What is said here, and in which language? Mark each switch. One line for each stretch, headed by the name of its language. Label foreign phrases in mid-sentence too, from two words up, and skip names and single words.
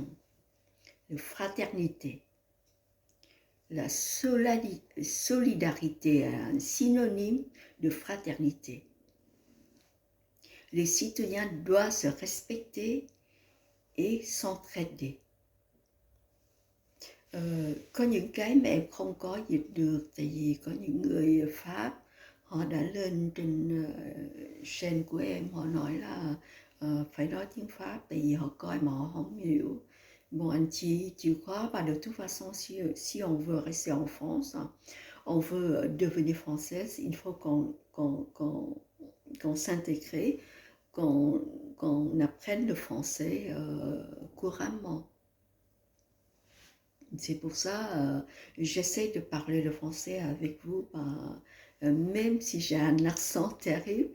French: La fraternité, la solidarité, un synonyme de fraternité. Les citoyens doivent se respecter et s'entraider.
Vietnamese: Có những cái mà em không có dịch được, tại vì có những người Pháp họ đã lên trên chaîne của em, họ nói là phải nói tiếng Pháp, tại vì họ coi mà họ không hiểu.
French: Bon,
Vietnamese: anh chị chịu khó, và
French: de toute façon, si on veut rester en France, on veut devenir française, il faut qu'on s'intègre, qu'on apprenne le français couramment. C'est pour ça j'essaie de parler le français avec vous, même si j'ai un accent terrible.